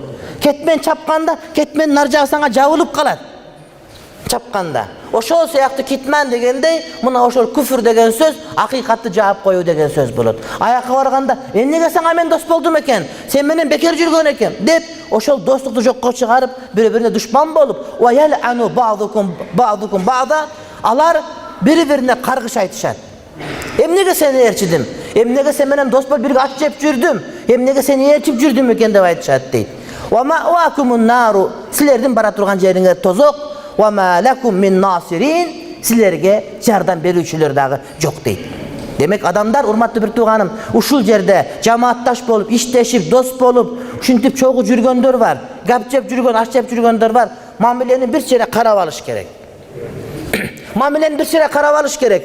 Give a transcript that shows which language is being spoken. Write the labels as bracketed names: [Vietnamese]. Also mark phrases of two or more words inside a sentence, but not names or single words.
[Kyrgyz] Кетмен чапканда, кетмен нар жагысаңа жабылып калат. Чапканда. Ошол сыяктуу китман дегендей, мына ошол күфүр деген сөз акыйкатты жаап коюу деген сөз болот. Аяка барганда, эмнеге сага мен дос болдум экен? Сен менен бекер жүргөн экен деп, ошол достукту жокко чыгарып, бири-бирине душман болуп, [Arabic] وَيَلْعَنُ بَعْضُكُمْ بَعْضًا, [Kyrgyz] алар бири-бирине каргыш айтышат. Эмнеге сени ээрчидим? Эмнеге сен менен дос болуп бирге ат жеп жүрдүм? Эмнеге сени ээрчип жүрдүм экен деп айтышат дейт. [Arabic] وَمَأْوَاكُمُ النَّارُ, [Kyrgyz] силердин бара турган жериңер тозок, [Arabic] وَمَا لَكُمْ مِنْ نَاصِرِينَ, [Kyrgyz] силерге жардам берүүчүлөр дагы жок дейт. Демек адамдар, урматтуу бир тууганым, ушул жерде жамаатташ болуп, иштешип, дос болуп, ушинтип чогуу жүргөндөр бар, гап жеп жүргөн, аш жеп жүргөндөр бар. Мамилени бир чере карап алыш керек. Мамилени бир чере карап алыш керек.